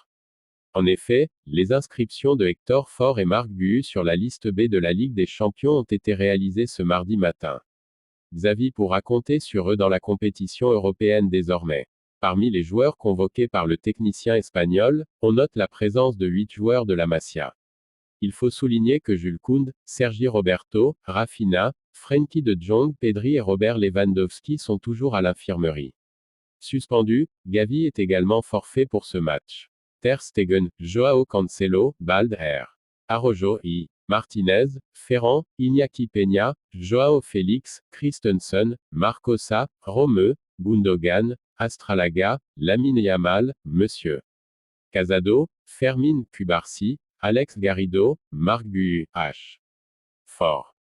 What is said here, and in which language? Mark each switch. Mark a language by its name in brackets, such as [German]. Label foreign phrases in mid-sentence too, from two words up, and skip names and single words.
[French] En effet, les inscriptions de Hector Ford et Marc Guiu sur la liste B de la Ligue des Champions ont été réalisées ce mardi matin. Xavi pourra compter sur eux dans la compétition européenne désormais. Parmi les joueurs convoqués par le technicien espagnol, on note la présence de 8 joueurs de la Masia. Il faut souligner que Jules Koundé, Sergi Roberto, Rafinha, Frenkie de Jong, Pedri et Robert Lewandowski sont toujours à l'infirmerie. Suspendu, Gavi est également forfait pour ce match. Ter Stegen, Joao Cancelo, Balde, Araujo, Martinez, Ferran, Iñaki Peña, Joao Félix, Christensen, Marcosa, Romeu, Gundogan, Astralaga, Lamine Yamal, Monsieur Casado, Fermín Cubarsí, Alex Garrido, Marc Guiu, Ford.